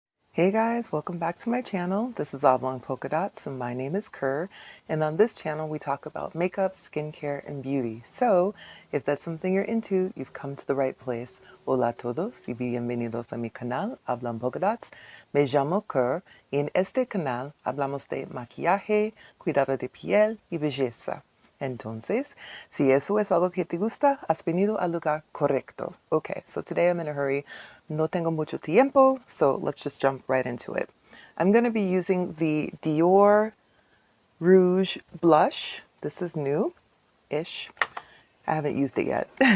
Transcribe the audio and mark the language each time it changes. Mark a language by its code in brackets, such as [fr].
[en] Hey guys, welcome back to my channel. This is Oblong Polka Dots and my name is Kerr, and on this channel we talk about makeup, skincare, and beauty. So if that's something you're into, you've come to the right place. [es] Hola a todos y bienvenidos a mi canal Oblong Polka Dots. Me llamo Kerr y en este canal hablamos de maquillaje, cuidado de piel y belleza. Entonces, si eso es algo que te gusta, has venido al lugar correcto. [en] Okay, so today I'm in a hurry. [es] No tengo mucho tiempo, [en] so let's just jump right into it. I'm going to be using the Dior Rouge Blush. This is new-ish. I haven't used it yet.